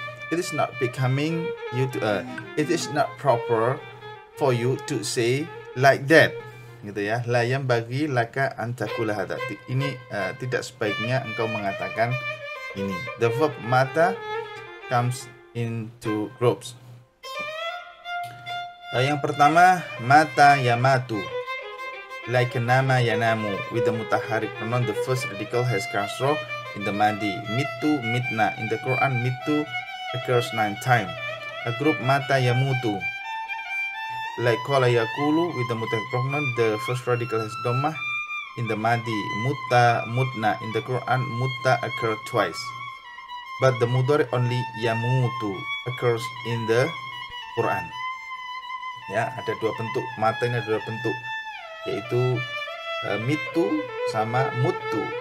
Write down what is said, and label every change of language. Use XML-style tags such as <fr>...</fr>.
<en>It is not becoming you to it is not proper for you to say like that,</en> <id>gitu ya.</id> <ar>La yambaghi laka an taqula hada.</ar> <id>Ini tidak sebaiknya engkau mengatakan ini.</id> <en>The verb mata comes into groups.</en> <id>Yang pertama,</id> <en>mata yamatu, like nama yanamu, with the mutaharik pronoun. The first radical has kasroh in the madi. Mitu, mitna. In the Quran, mitu occurs 9 times. A group mata yamutu, like kola yakulu, with the mutaharik pronoun. The first radical has domah in the madi. Mutta, mutna. In the Quran, mutta occurs twice. But the mudhari only yamutu occurs in the Quran.</en> <id>Ya, ada dua bentuk. Mata ini ada dua bentuk, yaitu mitu sama mutu.</id>